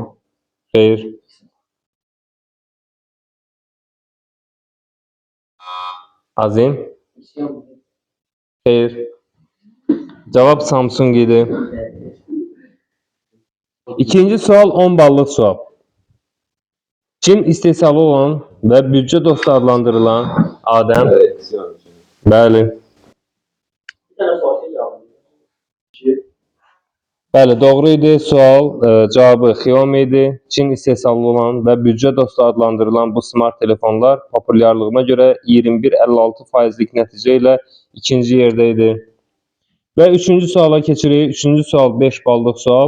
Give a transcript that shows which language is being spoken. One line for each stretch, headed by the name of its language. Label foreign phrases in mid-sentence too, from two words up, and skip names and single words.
Azerbaijani: Xeyr. Azim? Xeyr. Cavab Samsung idi. İkinci sual 10 ballıq sual. Çin istehsalı olan və büdcə dostu adlandırılan Adəm?
Turkish: Evet.
Azerbaijani: Bəli.
Turkish: Bir tane sosyal cevabı.
Azerbaijani: Bəli, doğru idi. Sual cavabı Xiaomi idi. Çin istehsalı olan və büdcə dostu adlandırılan bu smart telefonlar populyarlığına görə 21-56%lik nəticə ilə ikinci yerdə idi. Və üçüncü suala keçirik. Üçüncü sual 5 ballıq sual.